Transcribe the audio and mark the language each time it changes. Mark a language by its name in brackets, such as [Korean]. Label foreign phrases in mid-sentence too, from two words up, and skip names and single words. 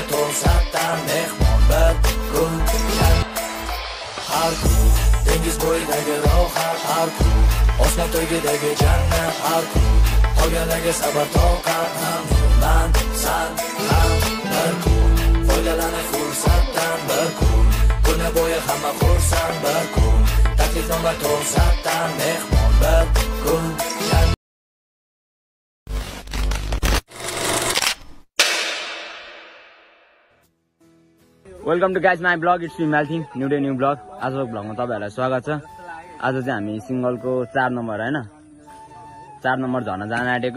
[Uzbek] to'satdan mehmon bir kun Harku dengiz bo'yidagi rohat Harku Osmon tagidagi jannat Harku qolganlarga sabr toqat man san ham bir kun foydalaning fursatdan bir kun kuni bo'yi hamma xursand bir kun taklifnoma to'satdan mehmon bir kun [English] welcome to guys my blog it's me म्यालथिङ new day new blog [Nepali] आजको ब्लगमा तपाईँहरूलाई स्वागत छ। आज चाहिँ हामी सिङ्गलको 4 नम्बर होइन 4 नम्बर झर्न जान आँटेको।